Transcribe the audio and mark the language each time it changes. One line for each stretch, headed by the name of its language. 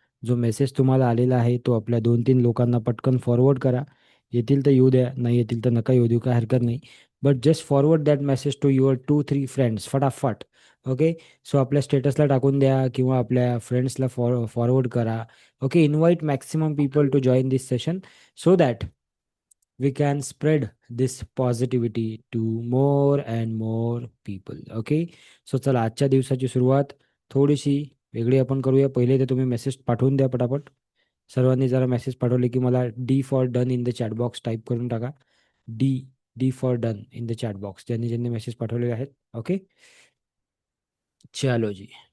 Marathi: जो मेसेज तुम्हाला आलेला आहे तो आपल्या 2-3 लोकांना पटकन फॉरवर्ड करा. येतील तर येऊ द्या, नाही येतील तर नका येऊ देऊ, काय हरकत नाही.
English: but just forward that message to your 2-3 friends
Marathi: फटाफट. ओके. सो आपल्या स्टेटसला टाकून द्या किंवा आपल्या फ्रेंड्सला फॉरवर्ड करा.
English: Okay, invite maximum people to join this session so that we can spread this positivity to more and more people. Okay.
Marathi: So चला आजच्या दिवसाची सुरुवात थोडीशी वेगळी आपण करूया. पहिले तर तुम्ही मेसेज पाठवून द्या पटापट. सर्वांनी जरा मेसेज पाठवले की मला
English: D for done in the chat box
Marathi: type करून टाका.
English: D D for done in the chat box,
Marathi: ज्यांनी ज्यांनी मेसेज पाठवलेले आहेत. ओके. चलो जी.